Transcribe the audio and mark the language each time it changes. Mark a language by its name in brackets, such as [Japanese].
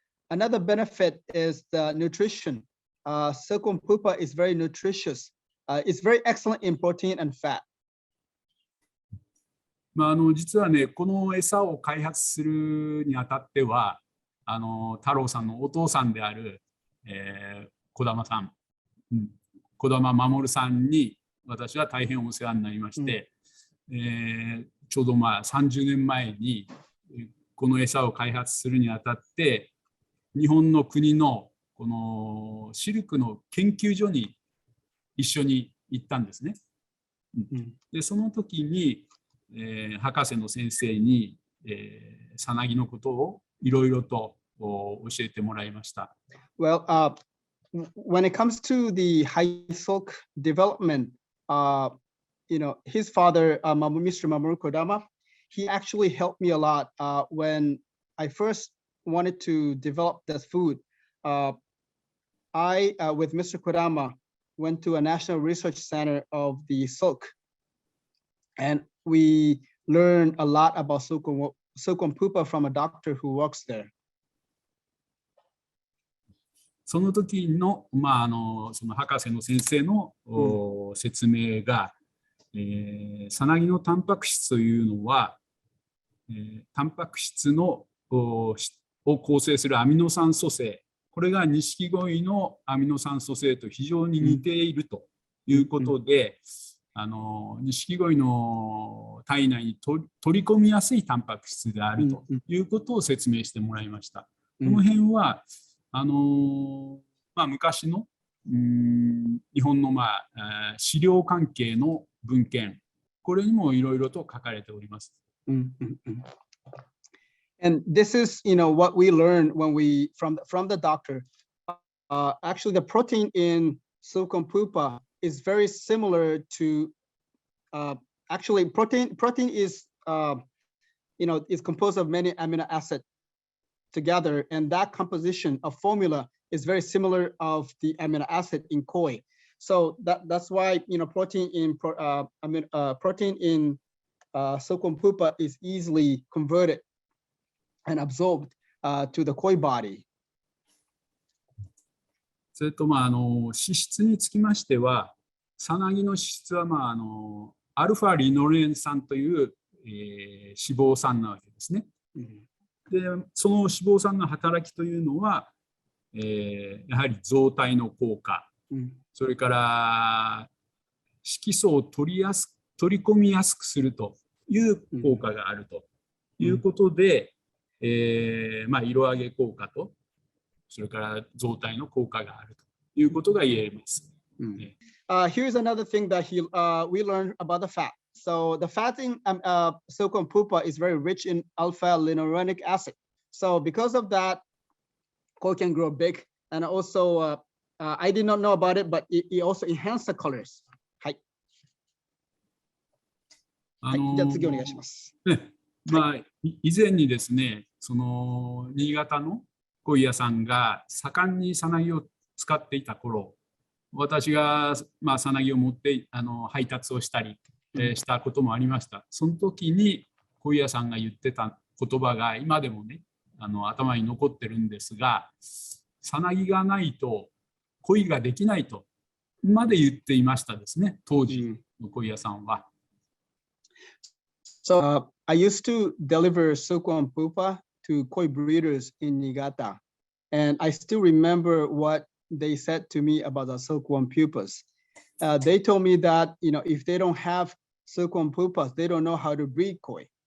[English] Another benefit is the nutrition. Silkworm pupa is very nutritious. It's very excellent in protein and fat. [Japanese] 実はね、この餌を開発するにあたっては、太郎さんのお父さんである、児玉さん、児玉守さんに私は大変お世話になりまして、ちょうど30年前にこの餌を開発するにあたって日本の国のこのシルクの研究所に一緒に行ったんですね。でその時に、博士の先生に、さなぎのことをいろいろと教えてもらいました。 [English] Well, when it comes to the high silk development, his father, Mr. Mamoru Kodama, he actually helped me a lot when I first wanted to develop this food. I, with Mr. Kodama, went to a national research center of the silk, and we learned a lot about silkworm pupa from a doctor who works there. [Japanese] その時の、その博士の先生の、説明が、さなぎのタンパク質というのは、タンパク質のを構成するアミノ酸組成、これが錦鯉のアミノ酸組成と非常に似ているということで、錦鯉の体内に取り込みやすいタンパク質であるということを説明してもらいました。この辺は昔の日本の、資料関係の文献、これにもいろいろと書かれております。 [English] And this is, what we learned when we from the doctor. Actually, the protein in silkworm pupa is very similar to. Actually, protein is is composed of many amino acids together, and that composition of formula is very similar of the amino acid in koi. So that's why protein in silkworm pupa is easily converted and absorbed to the koi body. [Japanese] それと脂質につきましては、さなぎの脂質はアルファリノレン酸という、脂肪酸なわけですね。でその脂肪酸の働きというのは、やはり増体の効果、それから色素を取り込みやすくするという効果があるということで、色上げ効果とそれから増体の効果があるということが言えます。 [English] Here's another thing that we learned about the fat. So the fat in silkworm pupa is very rich in alpha-linolenic acid. So because of that, koi can grow big. And also, I did not know about it, but it also enhanced the colors. [Japanese] はい。じゃあ次お願いします。以前にですね、その新潟の鯉屋さんが盛んにさなぎを使っていた頃、私がさなぎを持って配達をしたり、したこともありました。その時に鯉屋さんが言ってた言葉が今でもね、頭に残ってるんですが、さなぎがないと鯉ができないとまで言っていましたですね、当時の鯉屋さんは。 [English] So I used to deliver silkworm pupa to koi breeders in Niigata, and I still remember what they said to me about the silkworm pupas. They told me that if they don't have silkworm pupas, they don't know how to breed koi.